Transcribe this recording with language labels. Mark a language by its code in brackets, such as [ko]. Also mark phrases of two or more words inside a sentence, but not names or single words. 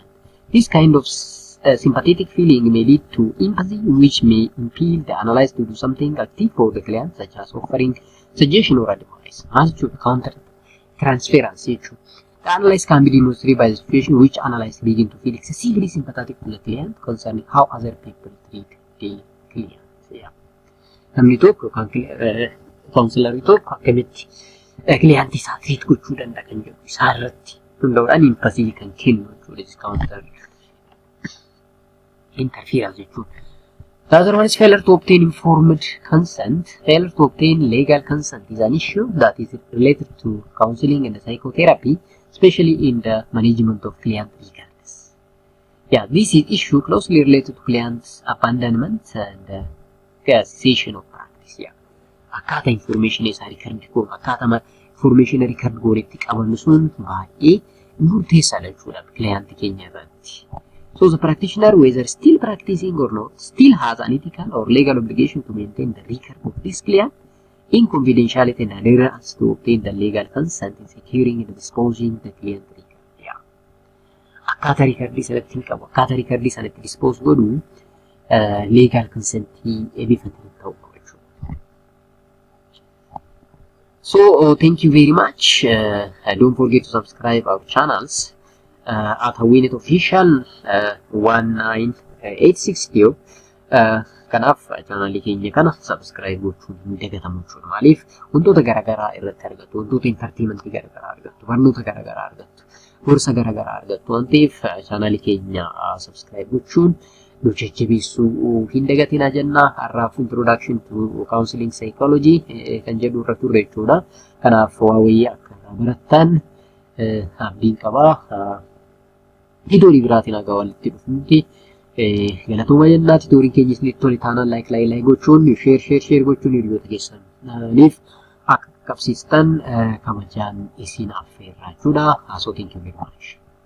[en] This kind of sympathetic feeling may lead to empathy, which may impel the analyst to do something active for the client, such as offering suggestion or advice. As to counter transference, the analyst can be demonstrated by the situation which analyst begin to feel excessively sympathetic to the client concerning how other people treat the client. Yeah. [om] Namni tokko counselor tokko akkamitti client isaa treat gochuu danda'a kan jedhu isaa irratti hundaa'uudhaan empathy kan kennu jechuudha. [en] Counter interference [om] jechuudha. [en] The other one is failure to obtain informed consent. Failure to obtain legal consent is an issue that is related to counseling and psychotherapy, especially in the management of client legals. Yeah, this is issue closely related to clients' abandonment and cessation of practice. Yeah, [om] akkaataa information isaa record goonu akkaataa information record goonetti qabannu sun baay'ee murteessaadha jechuudha client keenya irratti. [en] So the practitioner, whether still practicing or not, still has an ethical or legal obligation to maintain the record of this client in confidentiality and adherence to obtain the legal consent in securing and disposing the client record. Yeah. [om] Akkaataa recordii sanatti hin qabu. Akkaataa recordii sanatti dispose godhu [en] legal consent [om] bifatiin ta'uu qaba jechuudha. [en] So thank you very much. Don't forget to subscribe our channels. [om] At Haawwineet official 1986 kanaaf channelii keenya kana subscribe gochuun hin dagatamu jechuudha. Maaliif wantoota garaagaraa irratti argattu, wantoota entertainmentii garaagaraa argattu, barnoota garaagaraa argattu, gorsa garaagaraa argattu waan ta'eef channelii keenya subscribe gochuun nu jajjabeessuu hin dagatinaa jenna. Har'aaf [en] introduction to counseling psychology [om] kan jedhu irra turre jechuudha. Kanaaf waa wayii akka barattan abdiin qabaa. Tiitorii biraatiin haga walitti dhufnutti galatooma jennaa. Tiitooriin keenya isinitti tole taanaan like gochuun share gochuun hiriyoota keessaniif akka qabsiistan kabajaan isin affeerraa jechuudha. So thank you very much.